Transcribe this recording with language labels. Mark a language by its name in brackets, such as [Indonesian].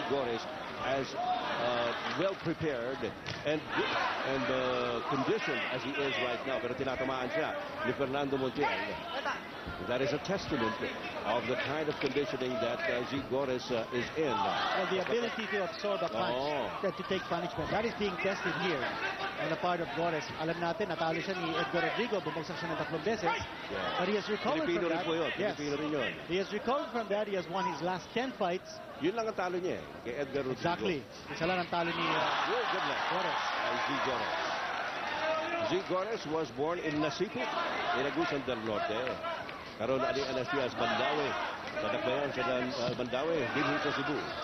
[English] Gores as well prepared and conditioned as he is right now. [Filipino] Pero tinatamaan siya ni Fernando Montiel. [English] That is a testament of the kind of conditioning that Z. Gores is in. Well, the ability to absorb a punch, to take punishment, that is being tested here on the part of Gores. [Filipino] Alam natin, natalo siya ni Edgar Rodrigo, bumagsak siya ng 3 beses. [English] But he has recovered from that. Yes. He has recovered from that. He has won his last 10 fights. [Filipino] Yun lang ang talo niya kay Edgar Rodrigo. [English] Exactly. [Filipino] Isa lang ang talo ni Gores. [English] Z. Gores. Z. Gores was born in Nasipi, in Agusan del Norte. Karoon ali Anastasias Mandaue. [Filipino] Sa Dakbayan sa Mandaue, dito sa Cebu.